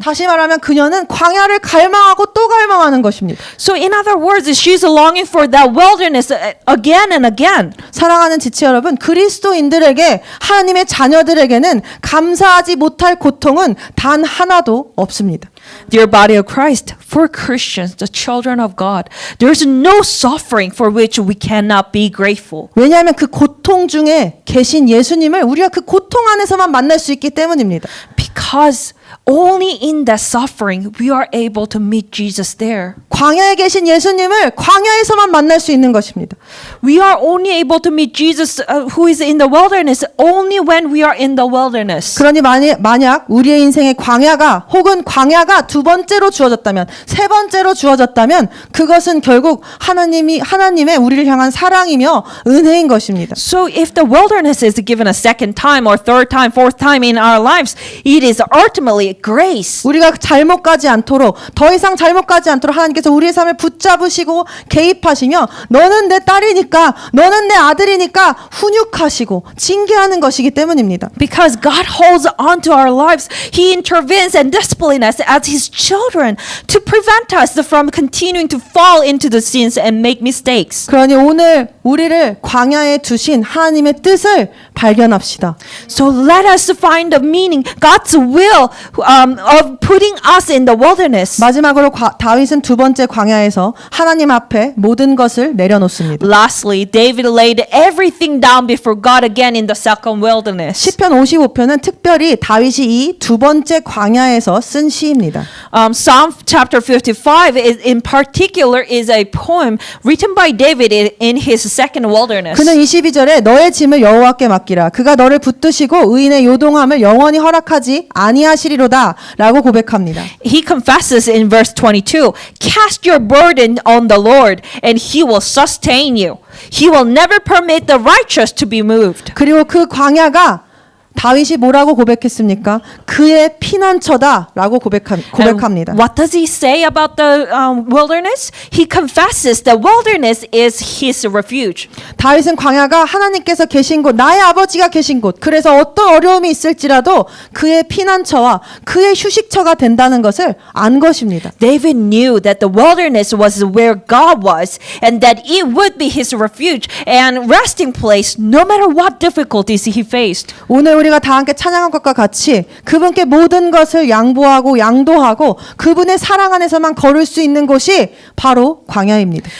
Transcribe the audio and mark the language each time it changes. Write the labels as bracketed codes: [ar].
[ko] 다시 말하면 그녀는 광야를 갈망하고 또 갈망하는 것입니다. [en] So in other words, she's longing for that wilderness again and again. [ko] 사랑하는 지체 여러분, 그리스도인들에게 하나님의 자녀들에게는 감사하지 못할 고통은 단 하나도 없습니다. [en] Dear body of Christ, for Christians, the children of God, there's no suffering for which we cannot be grateful. [ko] 왜냐하면 그 고통 중에 계신 예수님을 우리가 그 고통 안에서만 만날 수 있기 때문입니다. [en] Because only in that suffering we are able to meet Jesus there. [ko] 광야에 계신 예수님을 광야에서만 만날 수 있는 것입니다. [en] We are only able to meet Jesus who is in the wilderness only when we are in the wilderness. [ko] 그러니 만약 우리의 인생의 광야가 혹은 광야가 두 번째로 주어졌다면 세 번째로 주어졌다면 그것은 결국 하나님의 우리를 향한 사랑이며 은혜인 것입니다. [en] So if the wilderness is given a second time or third time, fourth time in our lives, it is ultimately grace. [ko] 우리가 잘못 가지 않도록 더 이상 잘못 가지 않도록 하나님께서 우리의 삶을 붙잡으시고 개입하시며 너는 내 딸이니까 너는 내 아들이니까 훈육하시고 징계하는 것이기 때문입니다. [en] Because God holds on to our lives, He intervenes and disciplines us as His children to prevent us from continuing to fall into the sins and make mistakes. [ko] 그러니 오늘 우리를 광야에 두신 하나님의 뜻을 발견합시다. [en] So let us find the meaning, God's will of putting us in the wilderness. [ko] 마지막으로 다윗은 두 번째 광야에서 하나님 앞에 모든 것을 내려놓습니다. [en] Lastly, David laid everything down before God again in the second wilderness. [ko] 시편 55편은 특별히 다윗이 이 두 번째 광야에서 쓴 시입니다. [en] Psalm chapter 55 in particular is a poem written by David in his second wilderness. [ko] 그는 22절에 너의 짐을 여호와께 맡기라. 그가 너를 붙드시고 의인의 요동함을 영원히 허락하지 아니하시리로다 라고 고백합니다. [en] He confesses in verse 22, cast your burden on the Lord and He will sustain you. He will never permit the righteous to be moved. [ko] 그리고 그 광야가 다윗이 뭐라고 고백했습니까? 그의 피난처다라고 고백합니다. [en] And what does he say about the wilderness? He confesses that wilderness is his refuge. [ko] 다윗은 광야가 하나님께서 계신 곳, 나의 아버지가 계신 곳, 그래서 어떤 어려움이 있을지라도 그의 피난처와 그의 휴식처가 된다는 것을 안 것입니다. [en] David knew that the wilderness was where God was and that it would be his refuge and resting place no matter what difficulties he faced. [ko] 오늘 우리가 다 함께 찬양한 것과 같이 그분께 모든 것을 양보하고 양도하고 그분의 사랑 안에서만 걸을 수 있는 곳이 바로 광야입니다.